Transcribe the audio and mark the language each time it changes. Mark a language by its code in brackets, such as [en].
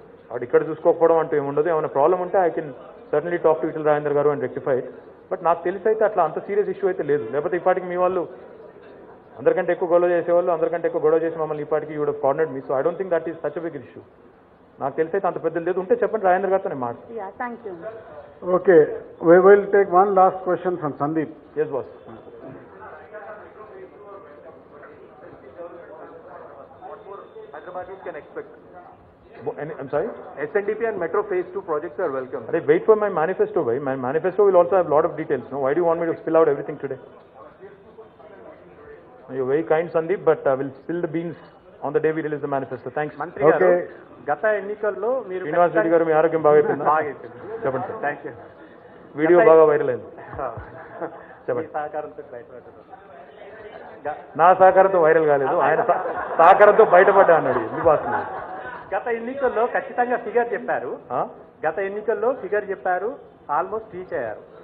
[te] అక్కడ ఇక్కడ చూసుకోకపోవడం అంటూ ఏముండదు. ఏమైనా ప్రాబ్లం ఉంటే [en] I can certainly talk to Etela Rajender garu and rectify. [te] బట్ నాకు తెలిసి అయితే అట్లా అంత సీరియస్ ఇష్యూ అయితే లేదు. లేకపోతే ఇప్పటికి మీ వాళ్ళు అందరికంటే ఎక్కువ గొడవ చేసేవాళ్ళు, అందరికంటే ఎక్కువ గొడవ చేసి మమ్మల్ని ఇప్పటికి [en] You would have cornered me. So I don't think that is such a big issue. [te] నాకు తెలిసి అయితే అంత పెద్దది లేదు. ఉంటే చెప్పండి, రాజేంద్ర గారితో నేను మాట్లాడు. [en] Yeah, thank you. Okay, we will take one last question from Sandeep. Yes, boss. Hyderabadis can expect. I'm sorry? SNDP and Metro Phase 2 projects are welcome. Arey, wait for my manifesto, bhai. My manifesto will also have a lot of details. No, why do you want me to spill out everything today? You're very kind, Sandeep, but we'll spill the beans on the day we release the manifesto. Thanks. [te] మంత్రి గారు, గత ఎన్నికల్లో మీరు శ్రీనివాస్ రెడ్డి గారు, మీ ఆరోగ్యం బాగా అయిపోయిందా? చెప్పండి సార్. [en] Thank you. [te] వీడియో బాగా వైరల్ అయింది. చెప్పండి. సహకారంతో బయటపడ్డారు. నా సహకారంతో వైరల్ కాలేదు, ఆయన సహకారంతో బయటపడ్డా అన్నాడు. ఎందుకు వస్తుంది? గత ఎన్నికల్లో ఖచ్చితంగా ఫిగర్ చెప్పారు. గత ఎన్నికల్లో ఫిగర్ చెప్పారు, ఆల్మోస్ట్ రీచ్ అయ్యారు.